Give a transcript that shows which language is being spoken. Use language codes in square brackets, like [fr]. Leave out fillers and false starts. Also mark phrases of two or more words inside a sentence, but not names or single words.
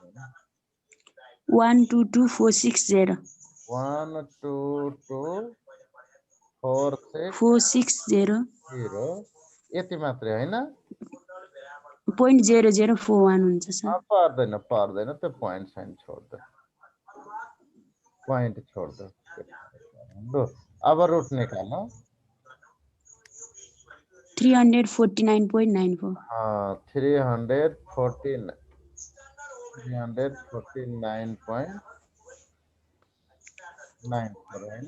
[ne] 122460 122460 यति मात्रै हैन .0041 हुन्छ सर पर्दैन त्यो [hi] पॉइंट साइन छोड दे पॉइंट छोड दो लो अब रूट निकालो 349.94 [ne] 349.94 हैन